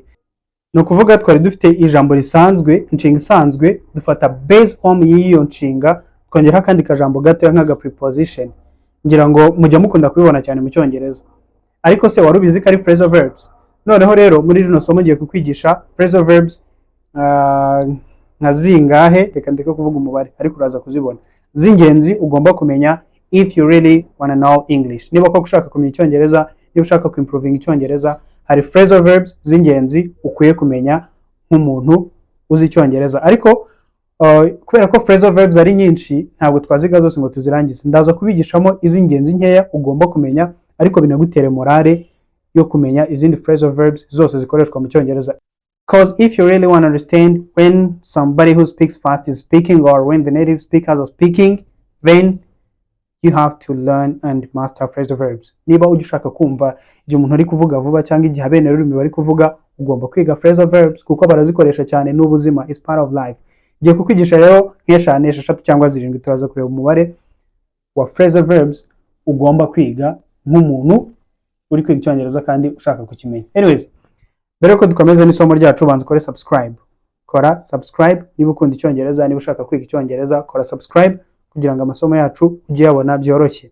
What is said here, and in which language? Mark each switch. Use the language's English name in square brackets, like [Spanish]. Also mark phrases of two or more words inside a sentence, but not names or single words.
[Kinyarwanda] Ni ukuvuga twari dufite ijambo risanzwe, inshinga isanzwe, dufata [English] base form [Kinyarwanda] y'iyo nshinga twongeraho akandi kajambo gatoya nk'aga preposition. Ngira ngo mujya mukunda kubibona cyane mu cyongereza. Ariko se wari ubizi ko ari [English] phrasal verbs? [Kinyarwanda] Noneho rero muri rino somo ngiye kukwigisha [English] phrasal verbs [Kinyarwanda] nka zingahe, reka ndeke kuvuga umubare ariko uraza kuzibona, z'ingenzi ugomba kumenya [English] if you really want to know English. [Kinyarwanda] Niba ko ushaka kumenya icyongereza, niba ushaka ku improving icyongereza, hari [English] phrasal verbs [Kinyarwanda] z'ingenzi ukwiye kumenya nk'umuntu uzi icyongereza. Ariko kubera ko [English] phrasal verbs [Kinyarwanda] ari nyinshi ntabwo twaziga zose ngo tuzirangize. Ndaza kubigishamo iz'ingenzi nkeya ugomba kumenya, ariko binagutere morale yo kumenya izindi [English] phrasal verbs [Kinyarwanda] zose zikoreshwa mu cyongereza. [English] Because if you really want to understand when somebody who speaks fast is speaking, or when the native speakers are speaking, then you have to learn and master phrasal verbs. [Kinyarwanda] Niba ujya ushaka kumva igihe umuntu ari kuvuga vuba cyangwa igihe abene rurimi bari kuvuga, ugomba kwiga [English] phrasal verbs [Kinyarwanda] kuko barazikoresha cyane n'ubuzima, [English] is part of life. [Kinyarwanda] Ngiye kukwigisha rero nk'eshanu, eshatu cyangwa zirindwi, turaza kureba umubare wa [English] phrasal verbs [Kinyarwanda] ugomba kwiga nk'umuntu uri kwiga icyongereza kandi ushaka kukimenya. Anyways, mbere yuko dukomeza n'isomo ryacu, banza ukore subscribe. Kora subscribe niba ukunda icyongereza, niba ushaka kwiga icyongereza kora subscribe kugira ngo amasomo yacu ujye yabona byoroshye.